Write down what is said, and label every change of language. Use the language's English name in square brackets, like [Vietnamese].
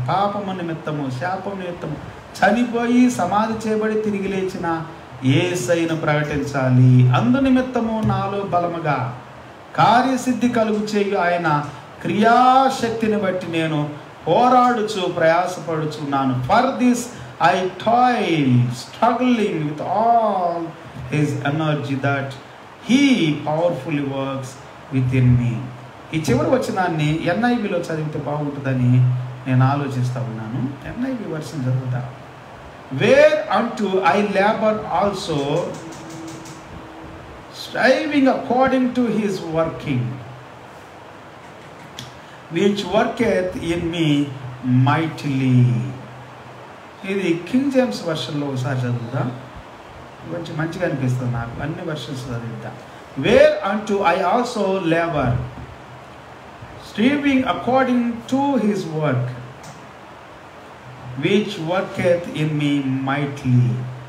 [Telugu] పాపము నిమిత్తము, శాపము నిమిత్తము చనిపోయి సమాధి చేయబడి తిరిగి లేచిన యేసయ్యను ప్రకటించాలి. అందు నిమిత్తము నాలో బలముగా కార్యసిద్ధి కలుగు చేయు ఆయన క్రియాశక్తిని బట్టి నేను పోరాడుచు ప్రయాసపడుచున్నాను. [English] For this I toil, struggling with all his energy that he powerfully works within me. [Telugu] ఈ చివరి వచనాన్ని NIVలో చదివితే బాగుంటుందని నేను ఆలోచిస్తూ ఉన్నాను. NIV వర్షన్ చదువుతా. [English] Where unto I labor also, striving according to his working, which worketh in me mightily. [Telugu] ఇది కింగ్ జేమ్స్ వర్షన్లో ఒకసారి చదువుతా, కొంచెం మంచిగా అనిపిస్తుంది నాకు. అన్ని వర్షన్స్ చదువుతా. [English] Whereunto I also labour, striving according to his work, which worketh in me mightily.